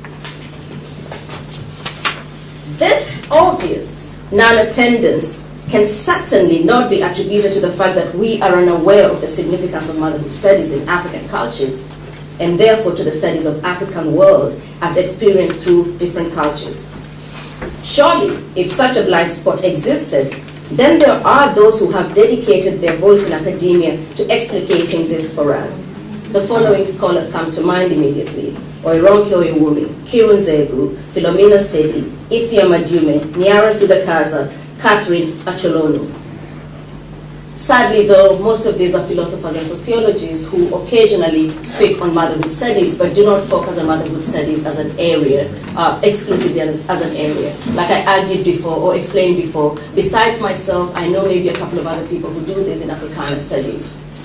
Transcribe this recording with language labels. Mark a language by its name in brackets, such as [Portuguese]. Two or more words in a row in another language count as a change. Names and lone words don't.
[English] This obvious non-attendance can certainly not be attributed to the fact that we are unaware of the significance of motherhood studies in African cultures, and therefore to the studies of African world as experienced through different cultures. Surely, if such a blind spot existed, then there are those who have dedicated their voice in academia to explicating this for us. The following scholars come to mind immediately: Oironke Oyewumi, Kirun Zegu, Philomena Stedi, Ifya Madume, Niara Sudakaza, Catherine Acholonu. Sadly, though, most of these are philosophers and sociologists who occasionally speak on motherhood studies, but do not focus on motherhood studies as an area, exclusively as an area. Like I argued before or explained before, besides myself, I know maybe a couple of other people who do this in Africana studies.